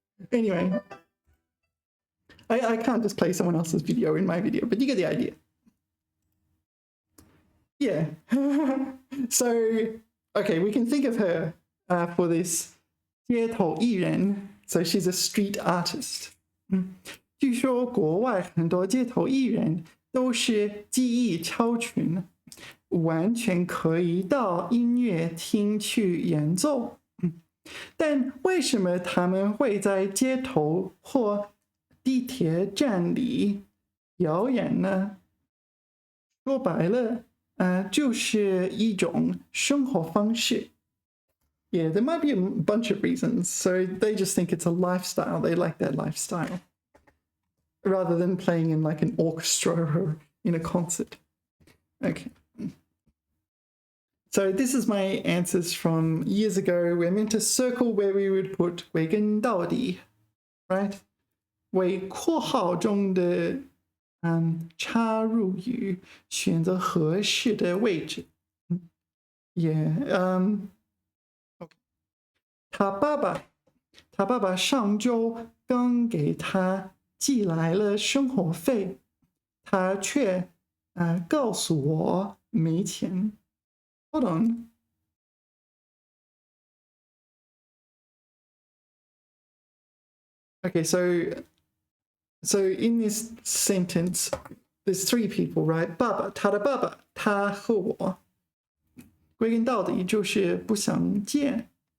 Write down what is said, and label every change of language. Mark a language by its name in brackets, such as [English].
[English] Anyway, I can't just play someone else's video in my video, but you get the idea. Yeah. So, okay, we can think of her for this [Chinese] 街头艺人. [English] So she's a street artist. [Chinese] 据说国外很多街头艺人都是技艺超群。完全可以到音乐厅去演奏，但为什么他们会在街头或地铁站里表演呢？说白了，就是一种生活方式。 [English] Yeah, there might be a bunch of reasons. So they just think it's a lifestyle. They like that lifestyle rather than playing in like an orchestra or in a concert. Okay. So this is my answers from years ago. We're meant to circle where we would put 归根到底, right? [Chinese] 为括号中的插入语选择合适的位置。 [English] Yeah. [Chinese] 他爸爸上周刚给他寄来了生活费，他却告诉我没钱。 [English] Hold on. Okay, so in this sentence, there's three people, right? [Chinese] 爸爸，他的爸爸，他和我，归根到底就是不想见。